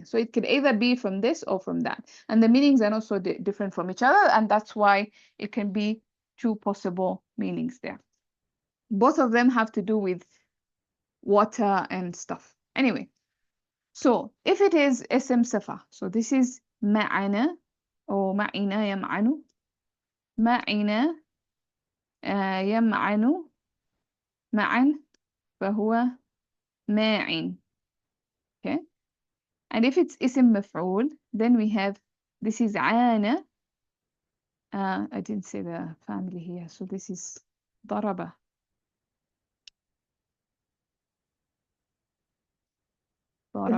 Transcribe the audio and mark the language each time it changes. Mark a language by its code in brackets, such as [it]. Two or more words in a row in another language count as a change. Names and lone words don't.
[en] So it could either be from this or from that. And the meanings are also different from each other. And that's why it can be 2 possible meanings there. Both of them have to do with water and stuff. Anyway, so if it is [ar] اسم صفة, [en] so this is ma'ana or [ar] معن يمعن، معن يمعن, معن، فهو ماعن. [en] Okay, and if it's [ar] اسم مفعول, [en] then we have, this is ana, I didn't say the family here, so this is ضرب. ضرب